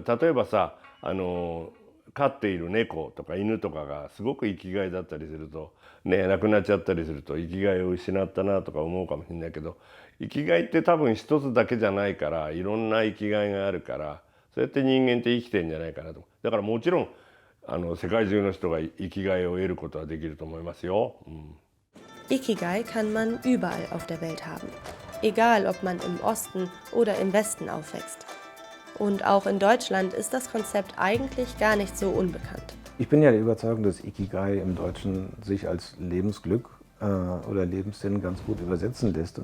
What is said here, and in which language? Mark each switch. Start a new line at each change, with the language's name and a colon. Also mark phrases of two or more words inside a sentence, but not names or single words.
Japanese: 例えばさ、飼っている猫とか犬とかがすごく生きがいだったりするとね、亡くなっちゃったりすると生きがいを失ったなとか思うかもしれないけど、生きがいって多分一つだけじゃないから、いろんな生きがいがあるから、そうやって人間って生きてんじゃないかなと。だからもちろん世界中の人が生きがいを得ることはできると思いますよ。
German: Ikigai kann man überall auf der Welt haben. Egal, ob man im Osten oder im Westen aufwächst. Und auch in Deutschland ist das Konzept eigentlich gar nicht so unbekannt. Ich bin ja der Überzeugung, dass Ikigai im Deutschen sich als Lebensglück oder Lebenssinn ganz gut übersetzen lässt.